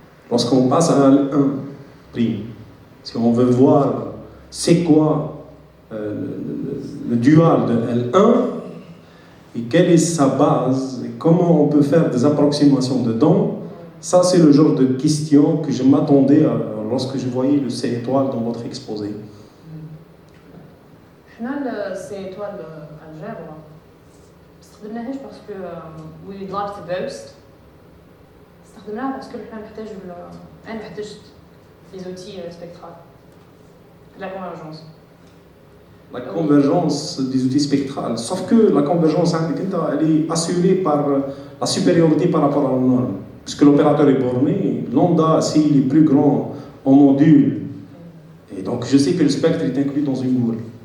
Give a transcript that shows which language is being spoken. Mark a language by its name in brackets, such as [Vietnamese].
[French] Lorsqu'on passe à L1 prime, si on veut voir c'est quoi le dual de L1 et quelle est sa base et comment on peut faire des approximations dedans, ça c'est le genre de question que je m'attendais lorsque je voyais le C étoile dans votre exposé. [Arabic] حنا السي ايطوال الجبر ما استخدمناهاش باسكو وي لايك تو بوست. استخدمناها باسكو حنا نحتاجوا انا احتجت لي زوتي سبيكترال لا كونفرجونس. [French] La convergence des outils spectrales, sauf que la convergence elle est assurée par la supériorité par rapport à la norme. Puisque l'opérateur est borné, lambda, s'il est plus grand en module, et donc je sais que le spectre est inclus dans une boule.